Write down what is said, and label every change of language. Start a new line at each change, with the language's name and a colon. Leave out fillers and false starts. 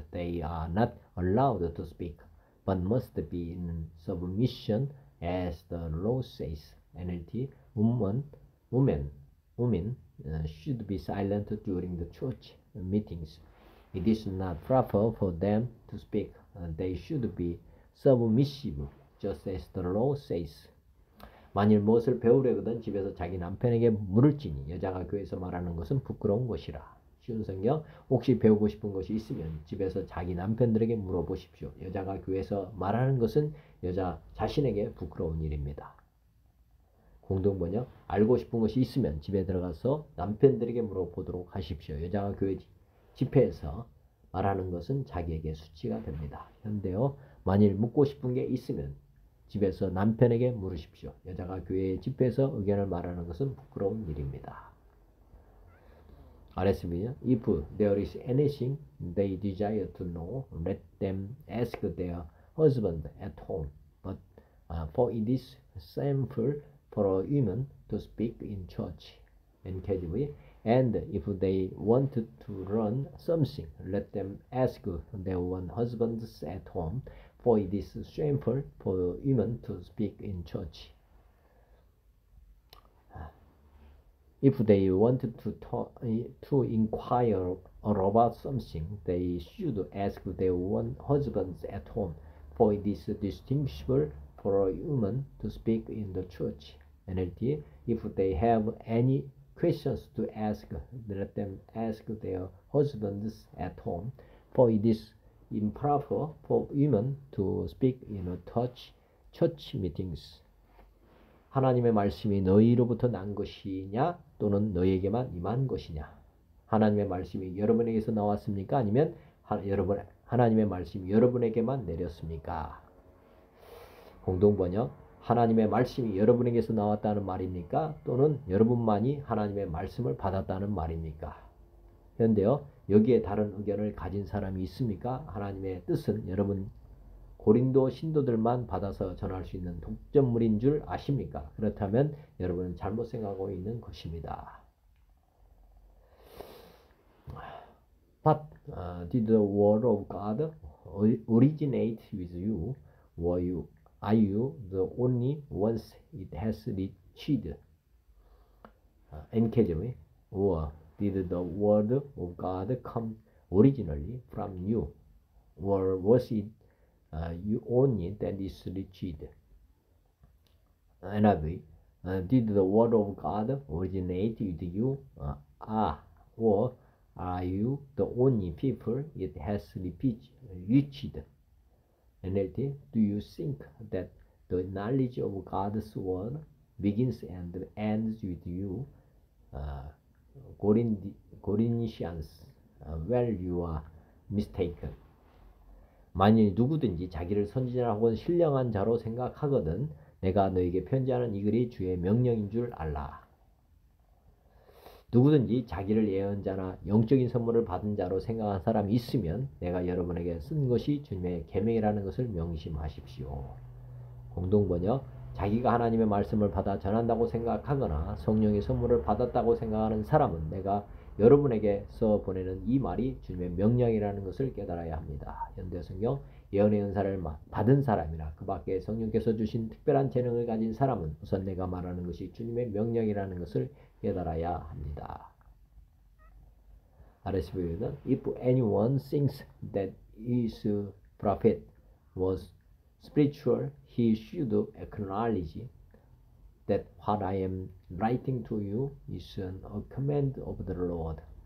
English: They are not allowed to speak, but must be in submission, as the law says. NLT. Women should be silent during the church meetings. It is not proper for them to speak. They should be submissive, just as the law says.
Korean: 만일 무엇을 배우려거든 집에서 자기 남편에게 물을지니 여자가 교회에서 말하는 것은 부끄러운 것이라. 쉬운 성경. 혹시 배우고 싶은 것이 있으면 집에서 자기 남편들에게 물어보십시오. 여자가 교회에서 말하는 것은 여자 자신에게 부끄러운 일입니다. 공동번역. 알고 싶은 것이 있으면 집에 들어가서 남편들에게 물어보도록 하십시오. 여자가 교회 집회에서 말하는 것은 자기에게 수치가 됩니다. 현대어. 만일 묻고 싶은 게 있으면 집에서 남편에게 물으십시오. 여자가 교회 집회에서 의견을 말하는 것은 부끄러운 일입니다. RSV요.
English: If there is anything they desire to know, let them ask their husband at home. But for it is shameful for a woman to speak in church. NKJV. And if they want to learn something, let them ask their own husbands at home. For it is shameful for women to speak in church. If they want to inquire about something, they should ask their own husbands at home, for it is distinguishable for a woman to speak in the church. NLT. If they have any questions to ask, let them ask their husbands at home, for it is improper for women to speak in church meetings.
Korean: 하나님의 말씀이 너희로부터 난 것이냐 또는 너희에게만 임한 것이냐. 하나님의 말씀이 여러분에게서 나왔습니까? 아니면 하나님의 말씀이 여러분에게만 내렸습니까? 공동번역, 하나님의 말씀이 여러분에게서 나왔다는 말입니까? 또는 여러분만이 하나님의 말씀을 받았다는 말입니까? 현대요, 여기에 다른 의견을 가진 사람이 있습니까? 하나님의 뜻은 여러분 고린도 신도들만 받아서 전할 수 있는 독점물인 줄 아십니까? 그렇다면 여러분은 잘못 생각하고 있는 것입니다.
English: But did the word of God originate with you? Are you the only ones it has reached? NKJ, or did the word of God come originally from you? Or was it you only that is reached? NIV, did the word of God originate with you? Or are you the only people it has reached? NLT, do you think that the knowledge of God's word begins and ends with you? Corinthians, well, you are mistaken.
Korean: 만일 누구든지 자기를 선지자라고 신령한 자로 생각하거든 내가 너에게 편지하는 이 글이 주의 명령인 줄 알라. 누구든지 자기를 예언자나 영적인 선물을 받은 자로 생각한 사람이 있으면 내가 여러분에게 쓴 것이 주님의 계명이라는 것을 명심하십시오. 공동번역, 자기가 하나님의 말씀을 받아 전한다고 생각하거나 성령의 선물을 받았다고 생각하는 사람은 내가 여러분에게서 보내는 이 말이 주님의 명령이라는 것을 깨달아야 합니다. 현대성경, 예언의 은사를 받은 사람이나 그 밖에 성령께서 주신 특별한 재능을 가진 사람은 우선 내가 말하는 것이 주님의 명령이라는 것을 깨달아야 합니다. RSV는
English: If anyone thinks that his prophet was spiritual, he should acknowledge that what I am writing to you is a command of the Lord.